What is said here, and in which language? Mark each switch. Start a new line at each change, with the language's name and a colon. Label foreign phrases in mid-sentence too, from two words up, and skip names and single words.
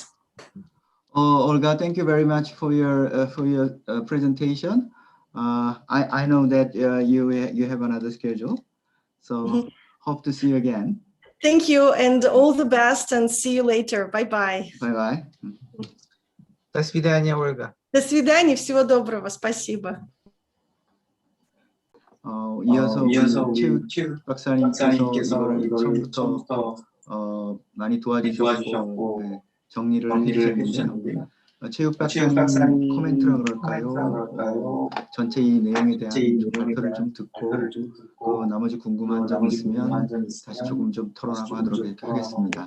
English: Olga, thank you very much for your presentation. I know that you have another schedule, so hope to see you again. Thank you, and all the best, and see you later. Bye-bye. Bye-bye.
Russian: До свидания, Ольга. До свидания, всего доброго, спасибо.
Korean: 이어서 최욱 박사님께서 이거를 처음부터 많이 도와주셨고 정리를 해주셨는데 최욱 박사님 코멘트라 그럴까요? 전체 이 내용에 대한 발표를 좀 듣고 또 나머지 궁금한 점 있으면 다시 조금 좀 토론하고 하도록 이렇게 하겠습니다.